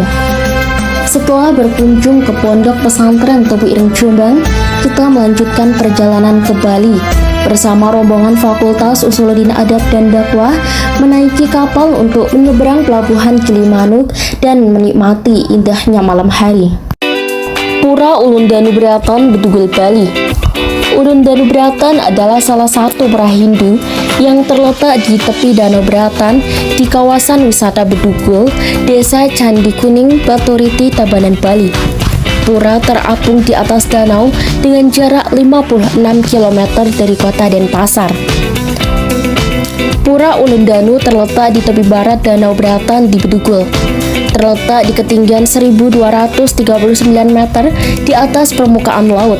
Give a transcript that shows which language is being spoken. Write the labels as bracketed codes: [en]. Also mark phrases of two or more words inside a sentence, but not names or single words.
[id] Setelah berkunjung ke Pondok Pesantren Tebu Ireng Jombang, kita melanjutkan perjalanan ke Bali bersama rombongan Fakultas Usuluddin Adab dan Dakwah menaiki kapal untuk menyeberang pelabuhan Gilimanuk dan menikmati indahnya malam hari. Pura Ulun Danubratan, Bedugul, Bali. Ulun Danubratan adalah salah satu pura Hindu yang terletak di tepi Danau Bratan di kawasan wisata Bedugul, Desa Candi Kuning, Baturiti, Tabanan, Bali. Pura terapung di atas danau dengan jarak 56 km dari kota Denpasar. Pura Ulun Danu terletak di tepi barat Danau Bratan di Bedugul. Terletak di ketinggian 1239 meter di atas permukaan laut.